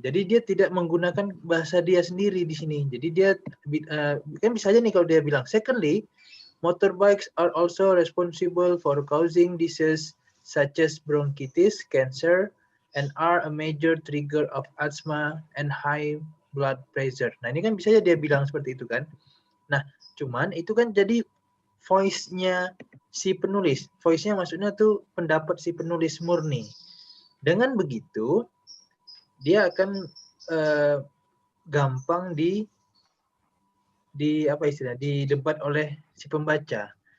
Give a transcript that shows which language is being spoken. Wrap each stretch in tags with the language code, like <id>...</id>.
<id>Jadi dia tidak menggunakan bahasa dia sendiri di sini. Jadi dia kan bisa aja nih kalau dia bilang,</id> <en>secondly, motorbikes are also responsible for causing diseases such as bronchitis, cancer, and are a major trigger of asthma and high blood pressure.</en> <id>Nah, ini kan bisa aja dia bilang seperti itu kan. Nah, cuman itu kan jadi voice-nya si penulis. Voice-nya maksudnya tuh pendapat si penulis murni. Dengan begitu, dia akan gampang didebat oleh si pembaca.</id>